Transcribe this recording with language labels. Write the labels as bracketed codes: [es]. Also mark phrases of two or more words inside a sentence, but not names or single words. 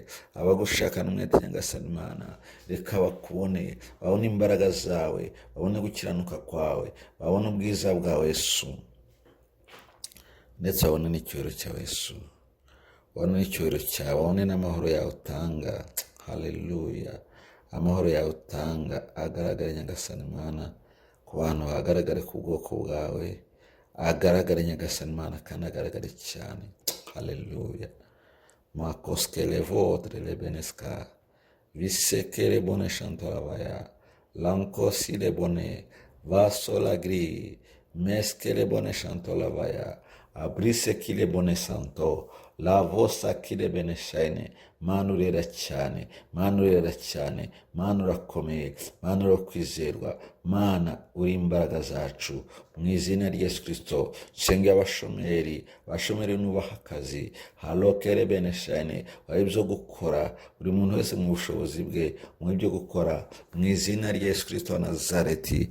[rw] Abagushaka n'umwete Nyagasani Mana, reka bakubone, babone imbaraga zawe, babone gukiranuka kwawe, babone ubwiza bwawe Yesu, ndetse babone n'icyubahiro cyawe Yesu, babone n'icyubahiro cyawe, babone n'amahoro yawe utanga. Haleluya. Amahoro yawe utanga agaragare Nyagasani Mana ku bantu, agaragare ku bwoko bwawe, agaragare Nyagasani Mana kandi agaragare cyane. Haleluya. Makoskele vodre le beneska visekere bone shantolavaya lankosi le bone vasola gri meskele bone shantolavaya abrise kile bone santo la vosa kile bene shine. Mana urera cyane, Mana urera cyane, Mana urakomeye, Mana urakwizerwa, Mana uri imbaraga zacu mu izina rya Yesu Kristo. Nsengera abashomeri nubaha akazi, halokere bene shine, wahe ibyo gukora, buri muntu wese mu bushobozi bwe mu ibyo gukora mu izina rya Yesu Kristo wa Nazareti.